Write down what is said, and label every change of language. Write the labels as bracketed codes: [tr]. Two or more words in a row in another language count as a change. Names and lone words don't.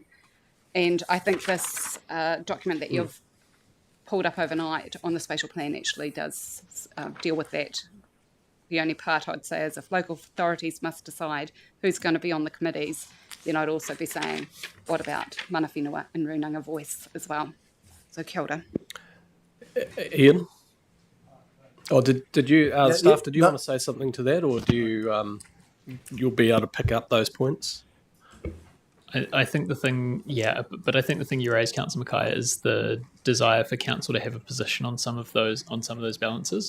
[en] And I think this document that you've pulled up overnight on the spatial plan actually does deal with that. The only part I'd say is if local authorities must decide who's going to be on the committees, then I'd also be saying, what about [mi] mana whenua [en] and Runanga voice as well? [mi] So kia ora. [en] Ian? Oh, did you, staff, did you no. want to say something to that, or do you, you'll be able to pick up those points? I think the thing, but I think the thing you raised, Councillor Mackay, is the desire for council to have a position on some of those balances.